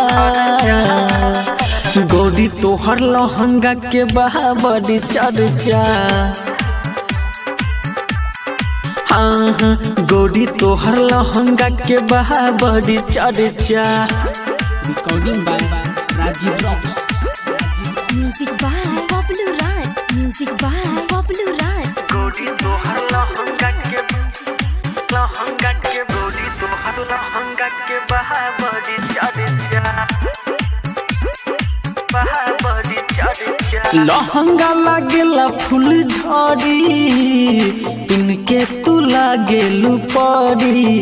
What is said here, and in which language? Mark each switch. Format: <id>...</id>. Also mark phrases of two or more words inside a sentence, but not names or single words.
<bho>गौरी तोहर लहंगा के बहा बड़ी चर्चा। हाँ हाँ गौरी तोहर लहंगा के बहा बड़ी चर्चा।</bho> <en>Recording by Rajiv Rocks. Music by Popular Raj. Music by Popular Raj.</en> <bho>गोरी तोहर लहंगा के गोरी तोहर लहंगा के बहा बड़ी चर्चा, बहा बड़ी चर्चा। लहंगा लागेला फूल झड़ी, इनके तू लागेलू परी।</bho>